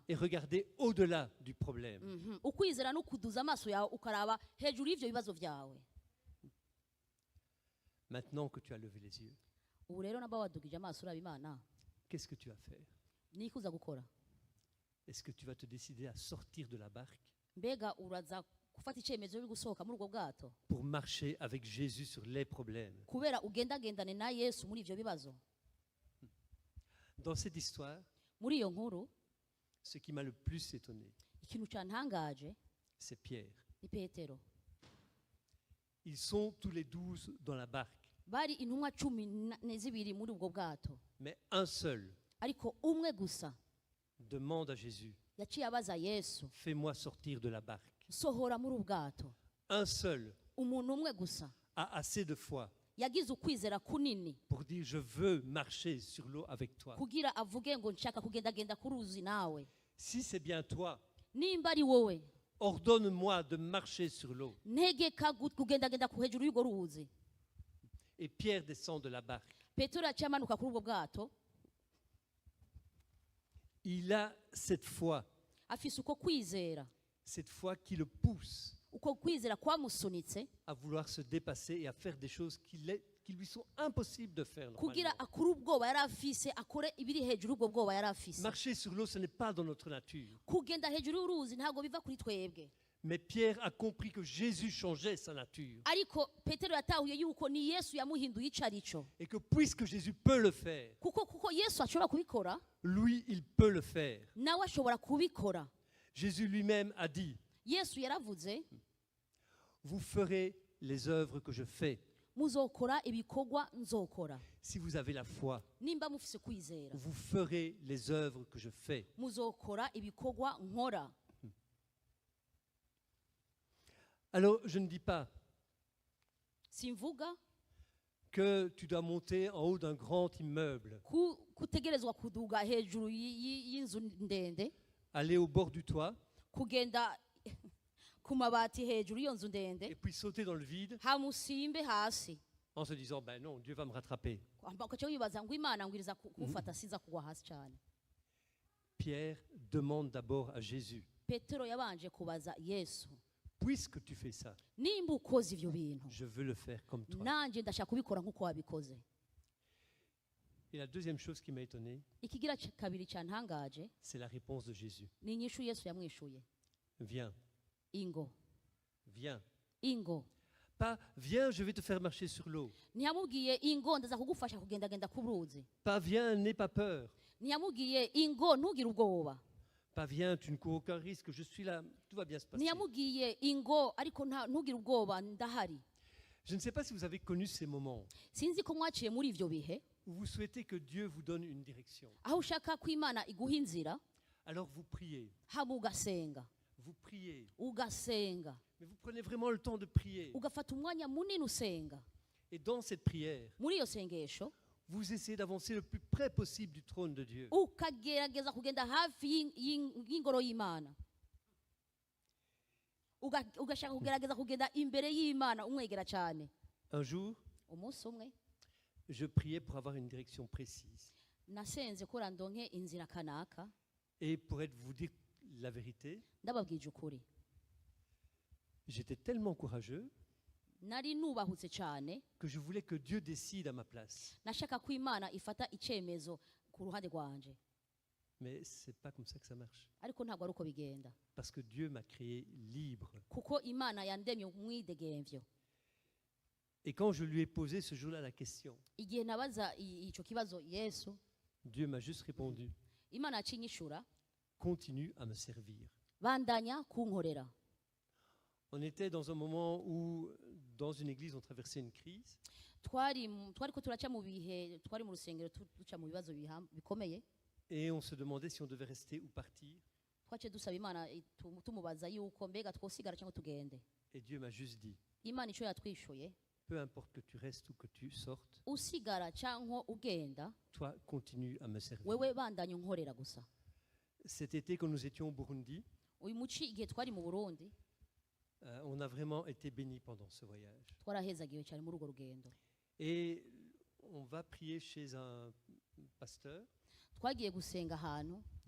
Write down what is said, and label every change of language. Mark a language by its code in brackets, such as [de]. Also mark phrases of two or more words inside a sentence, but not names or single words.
[fr] et regarder au-delà du problème. [rn] ukwizera ni ukuduza amaso yawe ukaraba hejuru y'ivyo bibazo byawe. [fr] Maintenant que tu as levé les yeux, [rn] ubu rero naba wadugije amaso uraba imana, [fr] qu'est-ce que tu vas faire? [rn] niki uza gukora? [fr] Est-ce que tu vas te décider à sortir de la barque [rn] mbega uraza gufata icyemezo cyo gusohoka muri ubwo bwato [fr] pour marcher avec Jésus sur les problèmes? [rn] kubera ugendagendane na yesu muri ivyo bibazo? [fr] Dans cette histoire, [rn] muri iyo nkuru, [fr] ce qui m'a le plus étonné, [rn] ikintu cantangaje [fr] c'est Pierre. [rn] ni petero. [fr] Ils sont tous les 12 dans la barque, [rn] bari intumwa 12 muri ubwo bwato, [fr] mais un seul [rn] ariko umwe gusa [fr] demande à Jésus, [rn] yaciye abaza yesu, [fr] fais-moi sortir de la barque. [rn] sohora muri ubwato. [fr] Un seul [rn] umuntu umwe gusa [fr] a assez de foi [rn] yagize ukwizera kunini [fr] pour dire, je veux marcher sur l'eau avec toi. [rn] kugira avuge ngo nshaka kugendagenda ku ruzi nawe. [fr] Si c'est bien toi, [rn] nimba ari wowe, [fr] ordonne-moi de marcher sur l'eau. [rn] ntegeka kugendagenda ku hejuru y'urwo ruzi. [fr] Et Pierre descend de la barque. [rn] petero yaciye amanuka kuri ubwo bwato. [fr] Il a cette foi [rn] afise uko kwizera, [fr] qui le pousse [rn] uko kwizera kwamusunitse [fr] à vouloir se dépasser et à faire des choses qui lui sont impossibles de faire [rn] kugira [fr] normalement. [rn] akure ubwoba yari afise, akore ibiri hejuru y'ubwo bwoba yari afise. [fr] Marcher sur l'eau, ce n'est pas dans notre nature. [rn] kugenda hejuru y'uruzi ntabwo biva kuri twebwe. [fr] Mais Pierre a compris que Jésus changeait sa nature. [rn] ariko petero yatahuye yuko ni yesu yamuhinduye ico arico. [fr] Et que puisque Jésus peut le faire, [rn] kuko yesu ashobora kubikora, [fr] lui, il peut le faire. [rn] nawe ashobora kubikora. [fr] Jésus lui-même a dit, [rn] yesu yaravuze, [fr] vous ferez les œuvres que je fais. [rn] muzokora ibikorwa nzokora. [fr] Si vous avez la foi, [rn] nimba mufise kwizera, [fr] vous ferez les œuvres que je fais. [rn] muzokora ibikorwa nkora. [fr] Alors, je ne dis pas [rn] simvuga [fr] que tu dois monter en haut d'un grand immeuble, [rn] kutegerezwa kuduga hejuru y'inzu ndende, [fr] aller au bord du toit [rn] kugenda ku mabati hejuru y'iyo nzu ndende, [fr] et puis sauter dans le vide [rn] hamusimbe hasi [fr] en se disant, ben non, Dieu va me rattraper. [rn] ugaca wibaza ngo imana ngwiriza kumufata siza kugwa hasi cyane. [fr] Pierre demande d'abord à Jésus, [rn] Petero yabanje kubaza Yesu, [fr] puisque tu fais ça, [rn] nimba ukoze ivyo bintu [fr] je veux le faire comme toi. [rn] nanje ndashaka kubikora nk'uko wabikoze. [fr] Et la deuxième chose qui m'a étonné, [rn] Ikigira kabiri cyantangaje [fr] c'est la réponse de Jésus. [rn] ni inyishu Yesu yamwishuye, [fr] Viens, [rn] ingo [fr] viens. [rn] ingo. [fr] Pas, viens, je vais te faire marcher sur l'eau. [rn] Ntiyamubwiye ingo ndaza kugufasha kugendagenda ku ruzi. [fr] Pas, viens, n'aie pas peur. [rn] Ntiyamubwiye ingo ntugire ubwoba. [fr] Pas, viens, tu ne cours aucun risque, je suis là, tout va bien se passer. [rn] Ntiyamubwiye ingo ariko ntugire ubwoba ndahari. [fr] Je ne sais pas si vous avez connu ces moments [rn] Sinzi ko mwaciye muri ivyo bihe [fr] où vous souhaitez que Dieu vous donne une direction. [rn] aho ushaka ko Imana iguha inzira, [fr] Alors vous priez, [rn] hama ugasenga [fr] vous priez, [rn] ugasenga [fr] mais vous prenez vraiment le temps de prier. [rn] ugafata umwanya munini usenga. [fr] Et dans cette prière, [rn] Muri iyo sengesho [fr] vous essayez d'avancer le plus près possible du trône de Dieu. [rn] ukagerageza kugenda hafi y'ingoro y'Imana, ugashaka kugerageza kugenda imbere y'Imana umwegera cyane. [fr] Un jour, [rn] Umunsi umwe [fr] je priais pour avoir une direction précise. [rn] nasenze ko randonke inzira kanaka, [fr] Et pour vous dire la vérité, [rn] ndababwije ukuri [fr] j'étais tellement courageux [rn] nari nubahutse cyane, [fr] que je voulais que Dieu décide à ma place. [rn] nashaka ko Imana ifata icyemezo ku ruhande rwanje, [fr] Mais c'est pas comme ça que ça marche. [rn] ariko ntabwo ari uko bigenda, [fr] Parce que Dieu m'a créé libre. [rn] kuko Imana yandemye umwidegemvyo. [fr] Et quand je lui ai posé ce jour-là la question, [rn] Igihe nabaza icyo kibazo Yesu, [fr] Dieu m'a juste répondu, [rn] Imana yacinyishura, [fr] continue à me servir. [rn] bandanya kunkorera. [fr] On était dans un moment où, dans une église, on traversait une crise. [rn] twari ko turaca mu bihe, twari mu rusengero duca mu bibazo bikomeye, [fr] Et on se demandait si on devait rester ou partir. [rn] twaciye dusaba Imana tumubaza yuko mbega twosigara cyangwa tugende. [fr] Et Dieu m'a juste dit, [rn] Imana icyo yatwishuye, [fr] peu importe que tu restes ou que tu sortes, [rn] usigara cyangwa ugenda, [fr] toi, continue à me servir. [rn] wewe bandanya unkorera gusa. [fr] Cet été, quand nous étions au Burundi, [rn] Uyu muci igihe twari mu Burundi [fr] on a vraiment été bénis pendant ce voyage. [rn] twarahezagiwe cyane muri urwo rugendo. [fr] Et on va prier chez un pasteur. [rn] Twagiye gusenga ahantu,